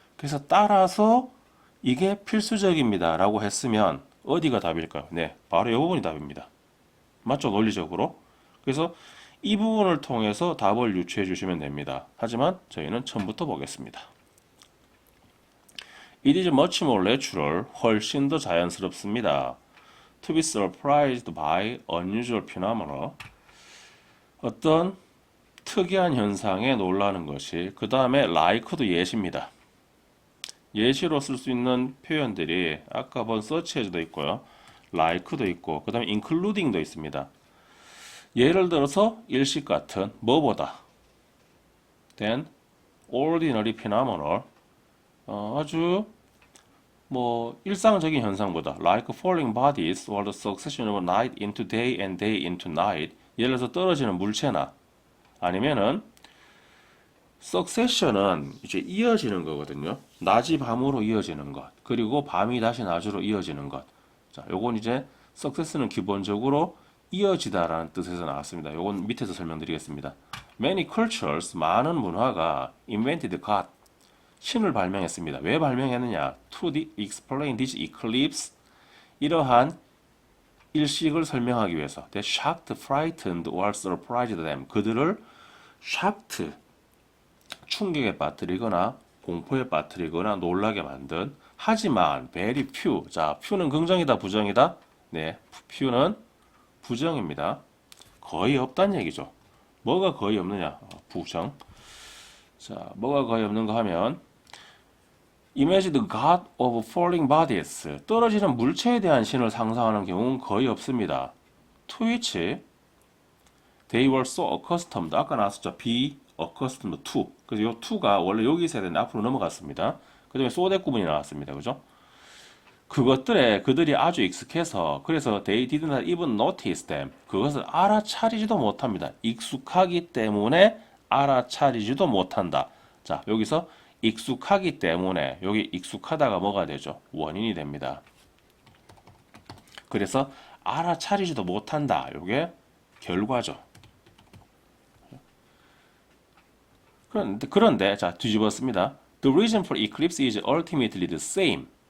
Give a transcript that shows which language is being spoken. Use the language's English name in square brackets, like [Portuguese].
[Korean] 그래서 따라서 이게 필수적입니다 라고 했으면 어디가 답일까요? 네, 바로 이 부분이 답입니다. 맞죠? 논리적으로. 그래서 이 부분을 통해서 답을 유추해 주시면 됩니다. 하지만 저희는 처음부터 보겠습니다. [English] It is much more natural. [Korean] 훨씬 더 자연스럽습니다. [English] To be surprised by unusual phenomena. [Korean] 어떤 특이한 현상에 놀라는 것이. 그 다음에 like도 예시입니다. 예시로 쓸 수 있는 표현들이 아까 본 such as도 있고요. like도 있고 그 다음에 including도 있습니다. 예를 들어서 일식 같은 뭐보다 [English] than ordinary phenomenal [Korean] 아주 일상적인 현상보다 [English] like falling bodies or the succession of night into day and day into night [Korean] 예를 들어서 떨어지는 물체나 아니면은 succession은 이제 이어지는 거거든요. 낮이 밤으로 이어지는 것, 그리고 밤이 다시 낮으로 이어지는 것. 자, 요건 이제 success는 기본적으로 이어지다라는 뜻에서 나왔습니다. 요건 밑에서 설명드리겠습니다. [English] Many cultures, [Korean] 많은 문화가 [English] invented God, [Korean] 신을 발명했습니다. 왜 발명했느냐? [English] To explain this eclipse, [Korean] 이러한 일식을 설명하기 위해서. [English] That shocked, frightened, or surprised them. [Korean] 그들을 shocked, 충격에 빠뜨리거나 공포에 빠뜨리거나 놀라게 만든. [English] 하지만 very few. [Korean] 자, few는 긍정이다, 부정이다? 네, few는 부정입니다. 거의 없다는 얘기죠. 뭐가 거의 없느냐? 부정. 자, 뭐가 거의 없는가 하면 [English] Imagine the god of falling bodies. [Korean] 떨어지는 물체에 대한 신을 상상하는 경우는 거의 없습니다. [English] To which they were so accustomed. [Korean] 아까 나왔었죠. [English] be accustomed to. [Korean] 그래서 이 to가 원래 여기 있어야 되는데 앞으로 넘어갔습니다. 그 다음에 so that 구문이 나왔습니다. 그죠? 그것들에 그들이 아주 익숙해서 그래서 [English] they did not even notice them. [Korean] 그것을 알아차리지도 못합니다. 익숙하기 때문에 알아차리지도 못한다. 자, 여기서 익숙하기 때문에 여기 익숙하다가 뭐가 되죠? 원인이 됩니다. 그래서 알아차리지도 못한다. 이게 결과죠. 그런데 자, 뒤집었습니다. [English] The reason for eclipse is ultimately the same.